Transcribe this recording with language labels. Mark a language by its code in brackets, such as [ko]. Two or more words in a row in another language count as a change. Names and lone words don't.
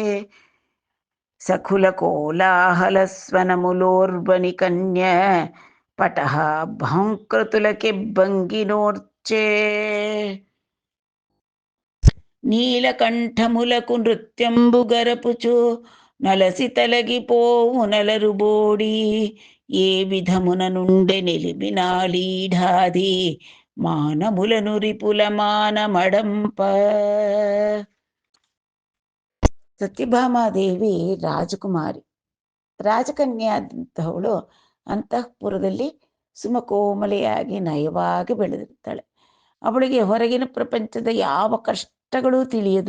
[te] సఖుల కోలాహల స్వనములోర్వని కన్య పటహ భాంకృతులకెబ్బంగి నోర్చే నీలకంఠములకు నృత్యంబు గరపుచు నలసి తలగిపోవు నలరుబోడి ఏ విధమున నుండే నిలిబినాలీఢాది మానములను రిపుల మానమడంప. [kn] ಸತ್ಯಭಾಮಾದೇವಿ ರಾಜಕುಮಾರಿ, ರಾಜಕನ್ಯಾದಂತಹವಳು ಅಂತಃಪುರದಲ್ಲಿ ಸುಮಕೋಮಲೆಯಾಗಿ ನಯವಾಗಿ ಬೆಳೆದಿರ್ತಾಳೆ. ಅವಳಿಗೆ ಹೊರಗಿನ ಪ್ರಪಂಚದ ಯಾವ ಕಷ್ಟಗಳೂ ತಿಳಿಯದು.